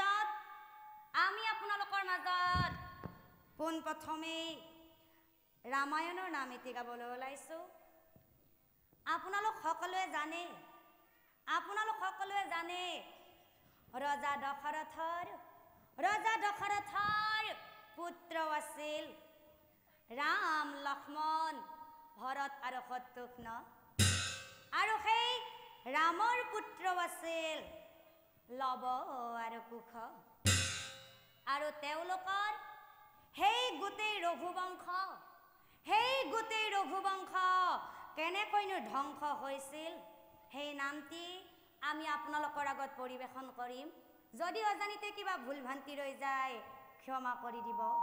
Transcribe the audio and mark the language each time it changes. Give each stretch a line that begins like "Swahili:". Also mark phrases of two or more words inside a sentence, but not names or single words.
Assamese: মাজত পোন প্ৰথমে ৰামায়ণৰ নাম এটি গাবলৈ ওলাইছো। আপোনালোক সকলোৱে জানে ৰজা দশৰথৰ পুত্ৰ আছিল राम लक्ष्मण भरत और शत्रुघ्न और সেই ৰামৰ পুত্ৰ আছিল लव और कुश और তেওলোকৰ সেই গোটেই ৰঘুবংশ কেনেকৈনো ধ্বংস হৈছিল সেই নামটি আমি আপোনালোকৰ আগত পৰিবেশন কৰিম। যদি অজানিতে কিবা ভুল ভ্ৰান্তি ৰৈ যায় ক্ষমা কৰি দিব।